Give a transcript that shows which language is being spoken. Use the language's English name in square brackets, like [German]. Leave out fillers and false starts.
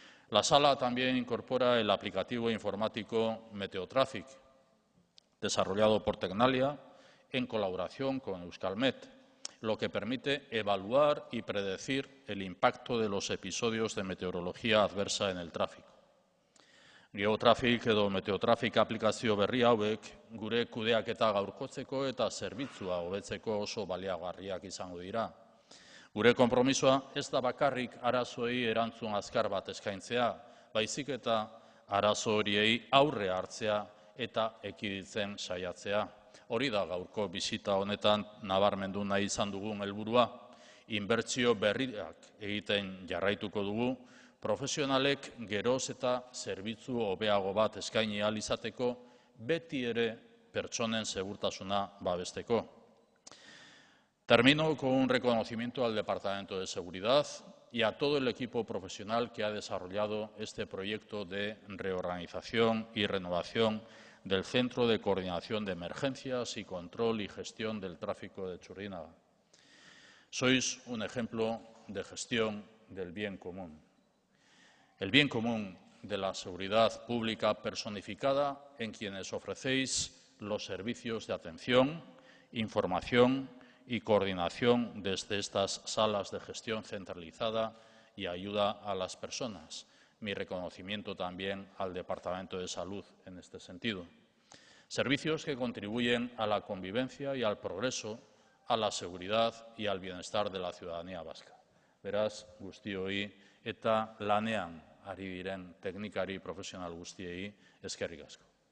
[Spanish] La sala también incorpora el aplicativo informático Meteotraffic, desarrollado por Tecnalia en colaboración con Euskalmet, lo que permite evaluar y predecir el impacto de los episodios de meteorología adversa en el tráfico. [Basque] Geotraffic edo Meteotraffic aplikazio berri hauek gure kudeaketa gaurkotzeko eta zerbitzua hobetzeko oso baliagarriak izango dira. Gure konpromisoa ez da bakarrik arazoei erantzun azkar bat eskaintzea, baizik eta arazo horiei aurre hartzea eta ekiditzen saiatzea. Hori da gaurko bisita honetan nabarmendu nahi izan dugun helburua. Inbertsio berriak egiten jarraituko dugu, profesionalek geroz eta zerbitzu hobeago bat eskaini ahal izateko, beti ere pertsonen segurtasuna babesteko. [Spanish] Termino con un reconocimiento al Departamento de Seguridad y a todo el equipo profesional que ha desarrollado este proyecto de reorganización y renovación del Centro de Coordinación de Emergencias y Control y Gestión del Tráfico de Txurdinaga. Sois un ejemplo de gestión del bien común. El bien común de la seguridad pública personificada en quienes ofrecéis los servicios de atención, información y coordinación desde estas salas de gestión centralizada y ayuda a las personas. Mi reconocimiento también al Departamento de Salud en este sentido. Servicios que contribuyen a la convivencia y al progreso, a la seguridad y al bienestar de la ciudadanía vasca. [Basque] Beraz, guztioi eta lanean ari diren teknikari profesional guztiei eskerrik asko.